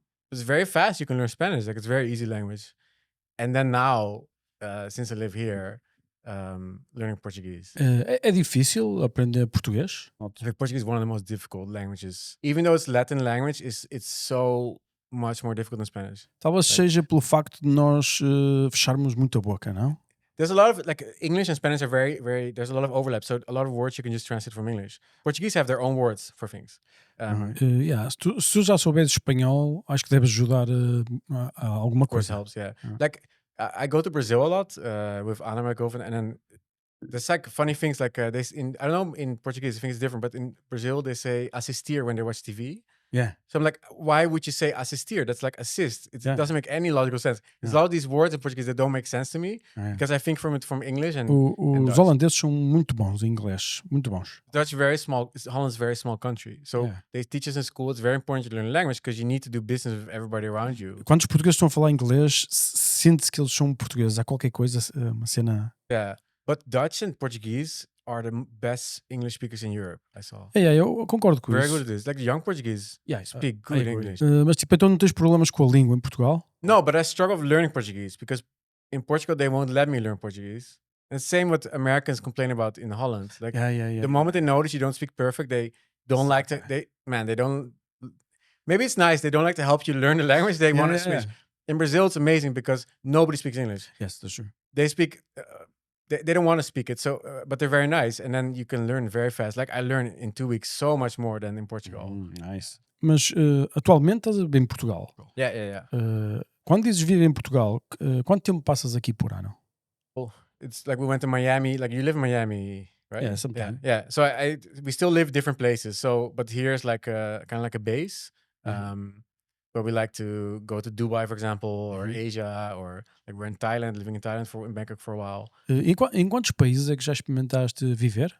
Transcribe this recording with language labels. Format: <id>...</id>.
<en>It's very fast. You can learn Spanish. Like, it's a very easy language. And then now, since I live here, learning Portuguese.</en> <pt>É difícil aprender português?</pt> <en>Like, Portuguese is one of the most difficult languages. Even though it's Latin language, it's so much more difficult than Spanish.</en> <pt>Talvez seja pelo facto de nós fecharmos muito a boca, não?</pt> <en>There's a lot of like English and Spanish are very, very. There's a lot of overlap. So a lot of words you can just translate from English. Portuguese have their own words for things.</en> <pt>Se tu já souberes espanhol, acho que deves ajudar a alguma</pt> <en>Of course</en> <pt>coisa.</pt> <en>helps. Yeah. Like I go to Brazil a lot with Anna, my girlfriend, and then there's like funny things like I don't know in Portuguese I think it's different, but in Brazil they say assistir when they watch TV. Yeah. So I'm like, why would you say assistir? That's like assist. It Yeah. doesn't make any logical sense. There's a lot of these words in Portuguese that don't make sense to me because I think from English and</en> <pt>Os</pt> <en>Dutch.</en> <pt>holandeses são muito bons em inglês, muito bons.</pt> <en>Dutch very small. Holland's a very small country, so they teach us in school. It's very important to learn a language because you need to do business with everybody around you.</en> <pt>Quando os portugueses estão a falar inglês, sente-se que eles são portugueses. Há qualquer coisa, uma cena.</pt> <en>Yeah, but Dutch and Portuguese are the best English speakers in Europe. I saw.</en> <pt>Eu concordo com</pt> <en>Very</en> <pt>isso.</pt> <en>good at this. Like the young Portuguese speak good English.</en> <pt>Mas tipo, então não tens problemas com a língua em Portugal?</pt> <en>No, but I struggle with learning Portuguese because in Portugal they won't let me learn Portuguese. And same what Americans complain about in Holland. Like the moment they notice you don't speak perfect, they don't like to. They don't. Maybe it's nice. They don't like to help you learn the language. They want to switch. In Brazil, it's amazing because nobody speaks English. Yes, that's true. They speak. They don't want to speak it, so but they're very nice, and then you can learn very fast. Like I learned in 2 weeks so much more than in Portugal. Nice.</en> <pt>Mas atualmente estás a viver em Portugal.</pt> <en>Yeah.</en> <pt>Quando dizes viver em Portugal, quanto tempo passas aqui por ano?</pt> <en>It's like we went to Miami. Like you live in Miami, right? Yeah, sometime. Yeah. So we still live different places. So, but here's like kind of like a base. Where we like to go to Dubai, for example, or Asia, or like we're in Thailand, living in Thailand in Bangkok for a while.</en> <pt>Em quantos países é que já experimentaste viver?</pt>